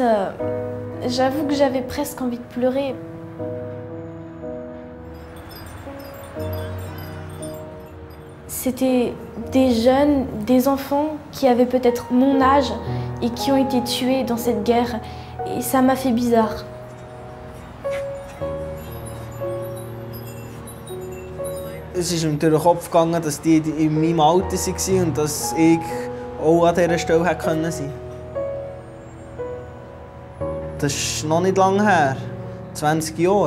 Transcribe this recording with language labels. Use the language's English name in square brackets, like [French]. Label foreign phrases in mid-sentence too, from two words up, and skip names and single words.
[French] J'avoue que j'avais presque envie de pleurer. C'était des jeunes, des enfants qui avaient peut-être mon âge et qui ont été tués dans cette guerre. Et ça m'a fait bizarre. [German] Es ist mir durch den Kopf gegangen, dass die in meinem Alter waren und dass ich auch an dieser Stelle hätte sein können. Das ist noch nicht lange her, 20 Jahre.